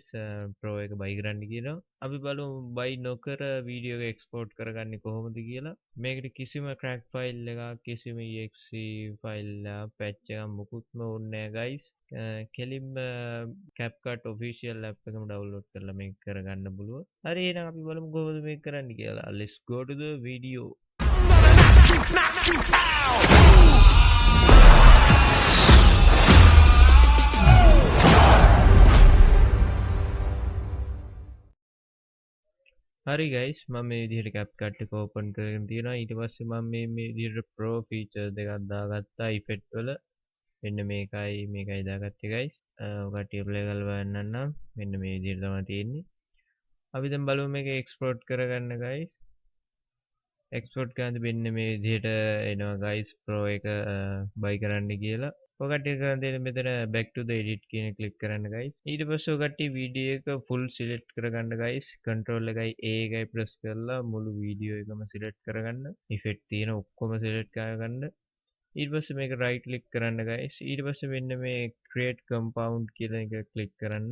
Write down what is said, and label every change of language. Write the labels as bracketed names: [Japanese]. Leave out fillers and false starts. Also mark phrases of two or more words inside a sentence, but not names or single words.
[Sinhala] Pro එක buy කරන්න කියනවා. අපි බලමු buy නොකර වීඩියෝ එක export කරගන්නේ කොහොමද කියලා. මේකට කිසිම crack file එකක් කිසිම exe file එකක් patch එකක් මුකුත්ම ඕනේ නැහැ guys. කෙලින්ම CapCut official app එකම download කරලා මේක කරගන්න පුළුවන්. හරි එහෙනම් අපි බලමු කොහොමද මේක කරන්න කියලා. [English] Let's go to the video. [Sinhala] හරි guys මම මේ විදිහට CapCut එක open කරගෙන තියෙනවා. ඊට පස්සේ මම මේ විදිහට Pro feature දෙකක් දාගත්තා effect වල. මෙන්න මේකයි දාගත්තේ guys. ඔකට play කරලා බලන්න නම් මෙන්න මේ විදිහට තමයි තියෙන්නේ. අපි දැන් බලමු මේක export කරගන්න guys. export කරද්දී මෙන්න මේ විදිහට එනවා guys Pro එක buy කරන්න කියලා. ඔය කට්ටිය කරන් දෙන්නේ මෙතන [English] back to the edit [Sinhala] කියන click කරන්න guys. ඊට පස්සේ ඔය කට්ටිය වීඩියෝ එක full select කරගන්න guys. control එකයි A එකයි press කරලා මුළු වීඩියෝ එකම select කරගන්න. effect තියෙන ඔක්කොම select කරගන්න. ඊට පස්සේ මේක [English] right click [Sinhala] කරන්න guys. ඊට පස්සේ මෙන්න මේ [English] create compound [Sinhala] කියලා එක click කරන්න.